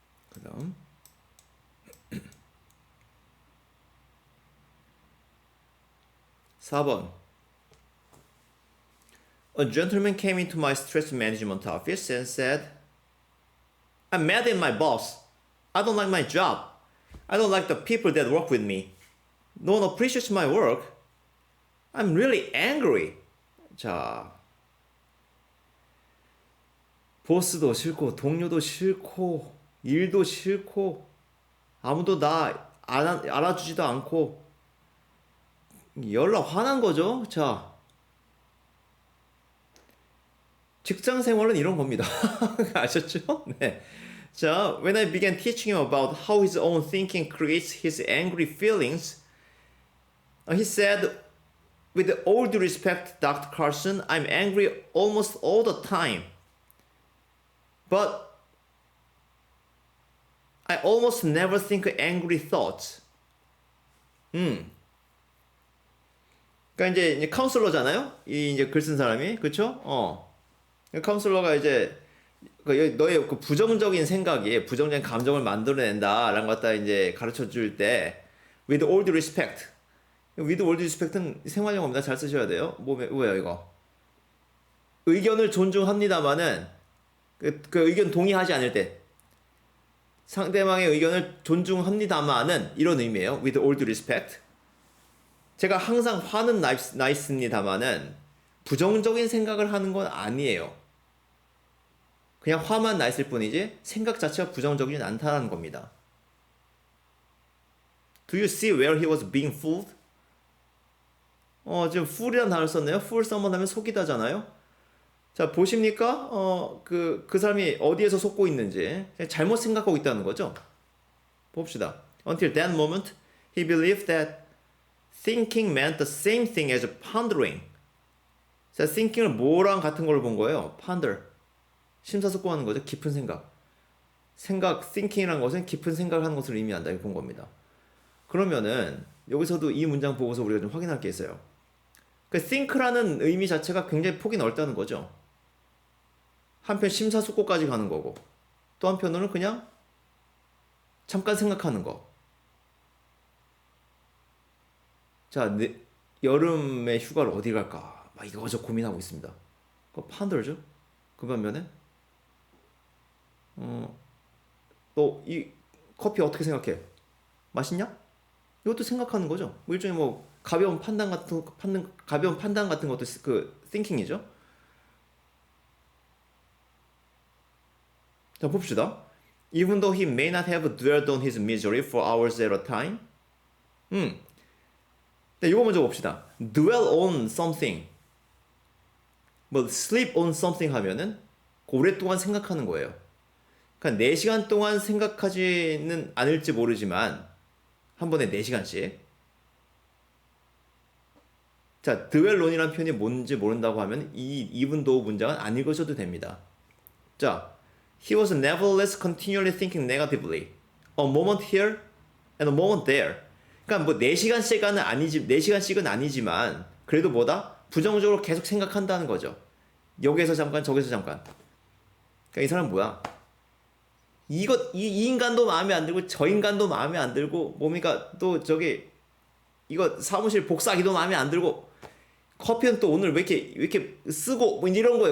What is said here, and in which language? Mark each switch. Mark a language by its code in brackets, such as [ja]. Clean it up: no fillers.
[ko] 그 다음 4번 [en] A gentleman came into my stress management office and said, I'm mad at my boss. I don't like my job. I don't like the people that work with me. No one appreciates my work. I'm really angry. [ko] 자, 보스도 싫고 동료도 싫고 일도 싫고 아무도 나 알아주지도 않고 열나 화난 거죠. 자, 직장 생활은 이런 겁니다. 아셨죠? 네. [en] 자, when I began teaching him about how his own thinking creates his angry feelings, he said, with all due respect, Dr. Carson, I'm angry almost all the time. But I almost never think angry thoughts. [ko] 그러니까 이제 카운슬러잖아요. 이 이제 글 쓴 사람이, 그렇죠? 카운슬러가 이제 너의 그 부정적인 생각이 부정적인 감정을 만들어낸다라는 것 갖다 이제 가르쳐 줄 때, [en] with all due respect. [ko] with all due respect는 생활 용어입니다. 잘 쓰셔야 돼요. 뭐예요 이거? 의견을 존중합니다만은 그 의견 동의하지 않을 때. 상대방의 의견을 존중합니다만은 이런 의미예요. [en] with all due respect. [ko] 제가 항상 화는 나 있습니다만은 부정적인 생각을 하는 건 아니에요. 그냥 화만 나 있을 뿐이지 생각 자체가 부정적이진 않다는 겁니다. [en] Do you see where he was being fooled? [ko] 지금 fool이라는 단어를 썼네요. [en] fool someone [ko] 하면 속이다잖아요. 자, 보십니까? 그 사람이 어디에서 속고 있는지 잘못 생각하고 있다는 거죠. 봅시다. [en] Until that moment, he believed that thinking meant the same thing as pondering. [ko] 자, thinking을 뭐랑 같은 걸로 본 거예요? ponder. 심사숙고하는 거죠. 깊은 생각. thinking이라는 것은 깊은 생각을 하는 것을 의미한다. 이렇게 본 겁니다. 그러면은 여기서도 이 문장 보고서 우리가 좀 확인할 게 있어요. 그 think라는 의미 자체가 굉장히 폭이 넓다는 거죠. 한편 심사숙고까지 가는 거고 또 한편으로는 그냥 잠깐 생각하는 거. 자, 여름에 휴가를 어디 갈까? 막 이거저 고민하고 있습니다. 그거 판더죠? 그 반면에 너 이 커피 어떻게 생각해? 맛있냐? 이것도 생각하는 거죠. 뭐 일종의 뭐 가벼운 판단 같은 것도 그 thinking이죠. 자, 봅시다. [en] Even though he may not have dwelled on his misery for hours at a time. [ko] 네, 이거 먼저 봅시다. [en] Dwell on something. [ko] 뭐 [en] sleep on something [ko] 하면은 오랫동안 생각하는 거예요. 그러니까 4시간 동안 생각하지는 않을지 모르지만 한 번에 4시간씩. 자, dwell on이라는 표현이 뭔지 모른다고 하면 이 even though 문장은 안 읽으셔도 됩니다. [en] 자, he was nevertheless continually thinking negatively. A moment here and a moment there. [ko] 그러니까 뭐 4시간씩은 아니지만 그래도 뭐다? 부정적으로 계속 생각한다는 거죠. 여기에서 잠깐 저기서 잠깐. 그러니까 이 사람 뭐야? 이 인간도 마음에 안 들고 저 인간도 마음에 안 들고 뭡니까? 또 저기 이거 사무실 복사기도 마음에 안 들고 커피는 또 오늘 왜 이렇게 쓰고 뭐 이런 거예요.